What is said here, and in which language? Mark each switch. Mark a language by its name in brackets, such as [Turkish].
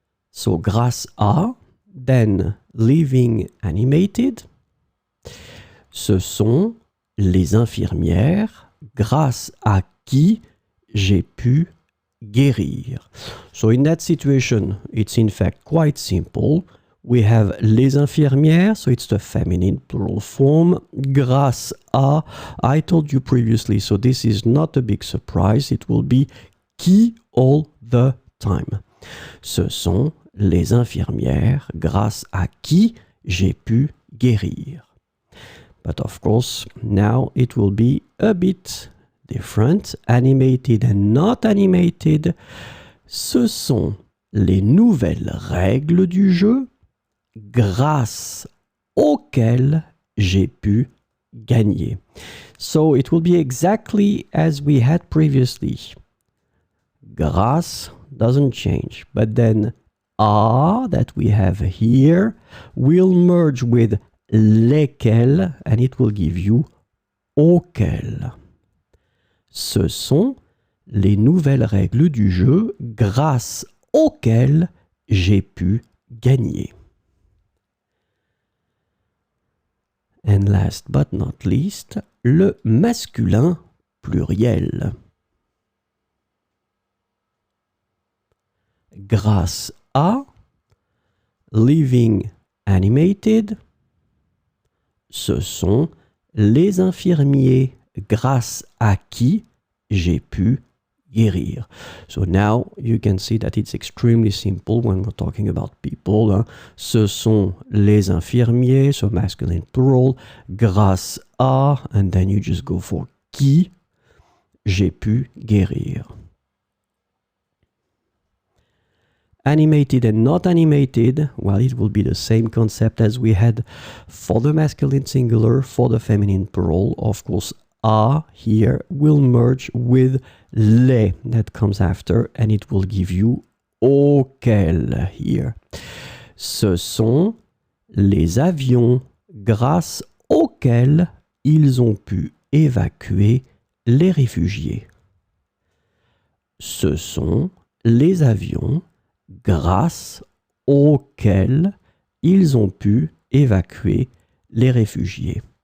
[English] So grâce à, then living animated, [French] ce sont les infirmières grâce à qui j'ai pu guérir. [English] So in that situation, it's in fact quite simple. We have les infirmières, so it's the feminine plural form. Grâce à, I told you previously, so this is not a big surprise. It will be qui all the time. [French] Ce sont les infirmières grâce à qui j'ai pu guérir. [English] But of course, now it will be a bit different. Animated and not animated. [French] Ce sont les nouvelles règles du jeu grâce auxquelles j'ai pu gagner. [English] So it will be exactly as we had previously. Grâce doesn't change, but then à that we have here will merge with lesquels and it will give you auxquels. [French] Ce sont les nouvelles règles du jeu grâce auxquelles j'ai pu gagner. [English] And last but not least, le masculin pluriel. [French] Grâce à, [English] living animated, [French] ce sont les infirmiers grâce à qui j'ai pu guérir. [English] So now you can see that it's extremely simple when we're talking about people. [French] Hein. Ce sont les infirmiers, [English] so masculine plural, [French] grâce à, [English] and then you just go for [French] qui j'ai pu guérir. [English] Animated and not animated, well, it will be the same concept as we had for the masculine singular, for the feminine plural. Of course, à here will merge with les that comes after, and it will give you auquel here. [French] Ce sont les avions grâce auxquels ils ont pu évacuer les réfugiés. Ce sont les avions grâce auxquels ils ont pu évacuer les réfugiés.